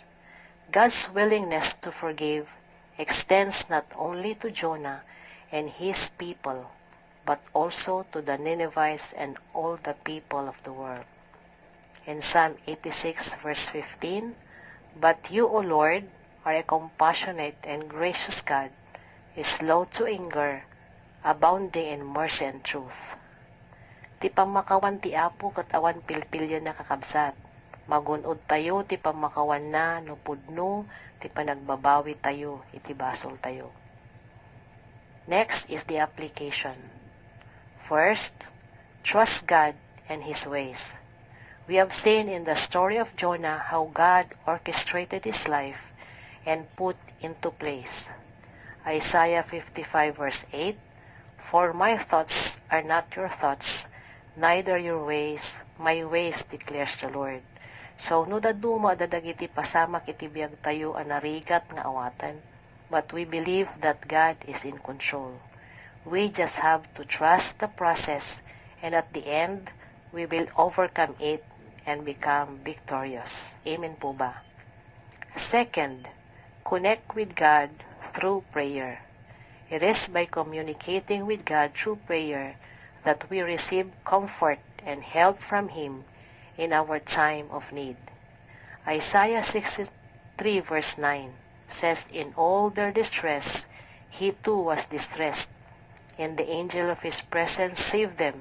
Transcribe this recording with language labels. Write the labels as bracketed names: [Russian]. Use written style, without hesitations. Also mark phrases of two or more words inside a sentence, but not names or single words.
[English] God's willingness to forgive extends not only to Jonah and his people, but also to the Ninevites and all the people of the world. In Psalm 86 verse 15, "But you, O Lord, are a compassionate and gracious God, slow to anger, abounding in mercy and truth." [Iloko] Ti pamakawan ti Apo kat awan pilpilya na kakabsat. Magunod tayo ti pamakawan na no pudno ti panagbabawi tayo iti basol tayo. [English] Next is the application. First, trust God and His ways. We have seen in the story of Jonah how God orchestrated his life and put into place. Isaiah 55 verse 8, "For my thoughts are not your thoughts, neither your ways, my ways, declares the Lord." So, [Iloko] no daduma dadagiti pasamak iti biyag tayo anarigat nga awatan, [English] but we believe that God is in control. We just have to trust the process, and at the end, we will overcome it and become victorious. [Filipino] Amen po ba? [English] Second, connect with God through prayer. It is by communicating with God through prayer that we receive comfort and help from Him in our time of need. Isaiah 63 verse 9 says, "In all their distress, He too was distressed, and the angel of His presence saved them.